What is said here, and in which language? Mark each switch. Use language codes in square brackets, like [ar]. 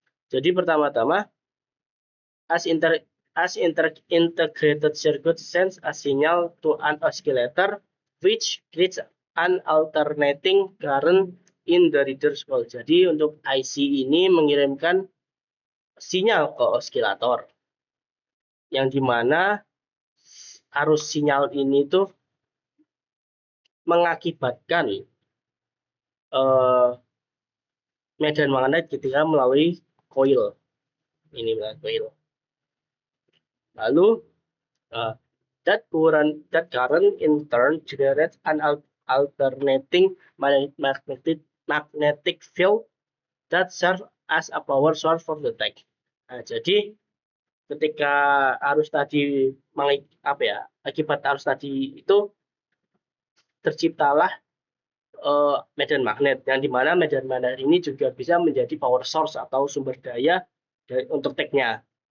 [id] Jadi pertama-tama, [en] as integrated circuit sends a signal to an oscillator which creates an alternating current in the reader's coil. [id] Jadi untuk IC ini mengirimkan sinyal ke osilator, yang dimana arus sinyal ini tuh mengakibatkan medan magnet ketika melalui coil ini, melalui coil. [en] Lalu that current in turn generates an alternating magnetic field that serves as a power source for the tag. [id] Nah, jadi ketika arus tadi akibat arus tadi itu terciptalah medan magnet, yang dimana medan magnet ini juga bisa menjadi [en] power source [id] atau sumber daya untuk tag-nya.